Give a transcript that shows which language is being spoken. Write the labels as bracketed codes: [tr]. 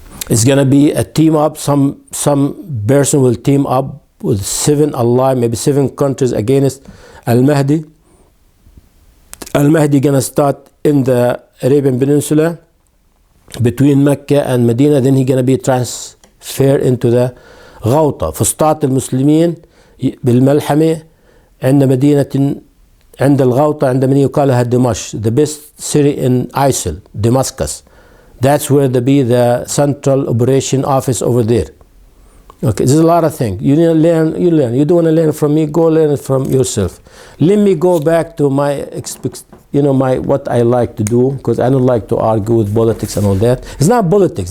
[en] It's going to be a team up. Some person will team up with 7 Allah, maybe 7 countries against Al-Mahdi. Al-Mahdi gonna start in the Arabian Peninsula between Mecca and Medina. Then he gonna be transferred into the غوطة. [ar] فسطاط المسلمين بالملحمة عند مدينة عند الغوطة عند من يقال لها دمشق. [en] The best city in ISIL, Damascus. That's where the central operation office over there. Okay, there's a lot of things. You need to learn, you learn. You don't want to learn from me, go learn it from yourself. Let me go back to my what I like to do, because I don't like to argue with politics and all that. It's not politics.